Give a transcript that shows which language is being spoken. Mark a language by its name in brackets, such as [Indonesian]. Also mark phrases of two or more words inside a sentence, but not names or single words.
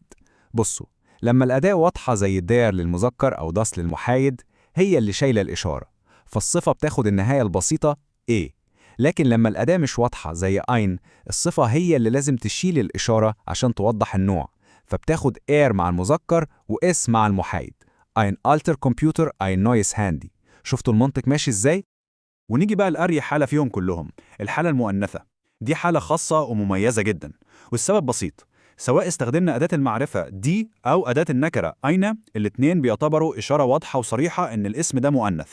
[Arabic] بصوا، لما الأداة واضحة زي الدير للمذكر أو داس للمحايد، هي اللي شايلة الإشارة، فالصفة بتاخد النهاية البسيطة إيه. لكن لما الأداة مش واضحة زي أين، الصفة هي اللي لازم تشيل الإشارة عشان توضح النوع، فبتاخد إير مع المذكر وإس مع المحايد. [German] ein alter Computer ein neues Handy. [Arabic] شفتوا المنطق ماشي إزاي؟ ونيجي بقى لأري حالة فيهم كلهم، الحالة المؤنثة. دي حالة خاصة ومميزة جدا، والسبب بسيط. سواء استخدمنا أداة المعرفة دي أو أداة النكرة أين، الاتنين بيعتبروا إشارة واضحة وصريحة إن الاسم ده مؤنث.